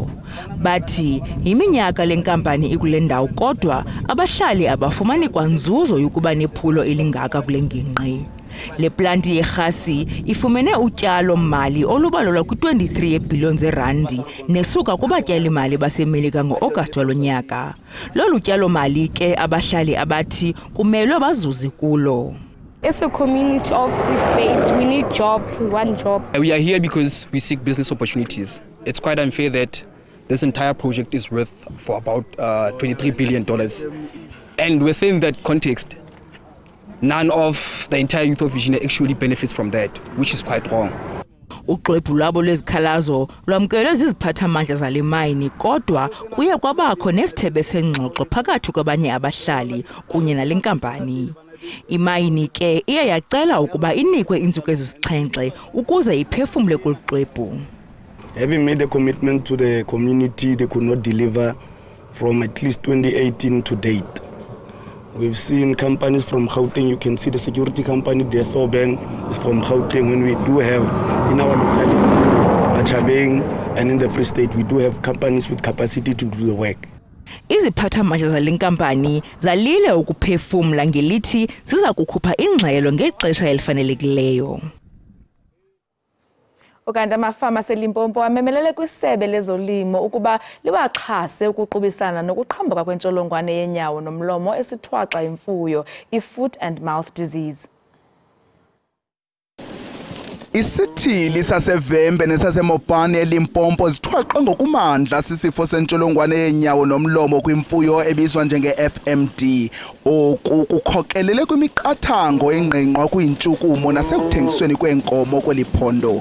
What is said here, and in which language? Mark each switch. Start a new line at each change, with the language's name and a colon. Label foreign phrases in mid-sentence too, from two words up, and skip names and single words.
Xhosa: Bathi iminyaka le nkampani ikule ndawo kodwa abahlali abafumani kwanzuzo yokuba nephulo elingaka kule ngingqi. Le planti yerhasi ifumene utyalo-mali olubalelwa kwi-23 yeebhiliyoni zeerandi nesuka kubatyali-mali baseMelika ngo-August walo nyaka. Lolu tyalo-mali ke abahlali abathi kumelwe bazuze kulo.
English: It's a community of Free State. We need job. We want job. We are here because we seek business opportunities. It's quite unfair that this entire project is worth for about $23 billion. And within that context, none of the entire youth of Virginia actually benefits from that, which is quite wrong.
Xhosa: Uxwebhu lwabo lwezikhalazo lwamkelwe ziziphathamandla zale mayini kodwa kuye kwabakho nesithebe sengxoxo phakathi kwabanye abahlali kunye nale nkampani. Imayini ke iye yacela ukuba inikwe iintsuku ezisixhenxe ukuze iphefumle kolu xwebhu.
English: Having made a commitment to the community, they could not deliver from at least 2018 to date. We've seen companies from Gauteng. You can see the security company, the Soben, is from Gauteng. When we do have in our locality, Achabeng, and in the Free State, we do have companies with capacity to do the work.
Xhosa: Iziphathamandla zale nkampani zalile ukuphefumla ngelithi ziza kukhupha ingxelo ngexesha elifanelekileyo. Ukanti amafama aseLimpopo amemelele kwisebe lezolimo ukuba liwaxhase ukuqubisana nokuqhambuka kwentsholongwane yenyawo nomlomo esithwaxa imfuyo,
English: i-foot and mouth disease.
Xhosa: Isithili sasevembe nesasemopane eLimpopo zithwaxwe ngokumandla sisifo sentsholongwane yenyawo nomlomo kwimfuyo ebizwa njenge-FMD. Oku kukhokelele kwimiqathango engqengqwa kuyintshukumo nasekuthengisweni kweenkomo kweli phondo.